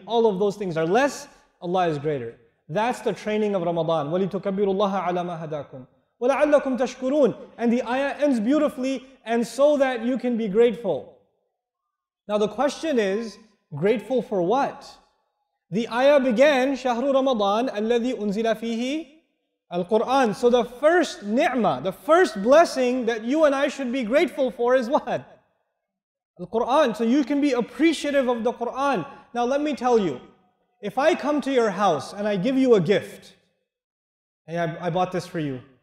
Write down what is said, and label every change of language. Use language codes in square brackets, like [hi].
[en] All of those things are less. Allah is greater. That's the training of Ramadan. [ar] وَلِتُكَبِّرُ اللَّهَ عَلَى مَا هَدَاكُمْ وَلَعَلَّكُمْ تَشْكُرُونَ. [en] And the ayah ends beautifully, and so that you can be grateful. Now the question is, grateful for what? The ayah began, [ar] شهر رمضان الذي أنزل فيه القرآن. [en] So the first ni'mah, the first blessing that you and I should be grateful for is what? The Quran, so you can be appreciative of the Quran. Now let me tell you, if I come to your house and I give you a gift, hey, I bought this for you.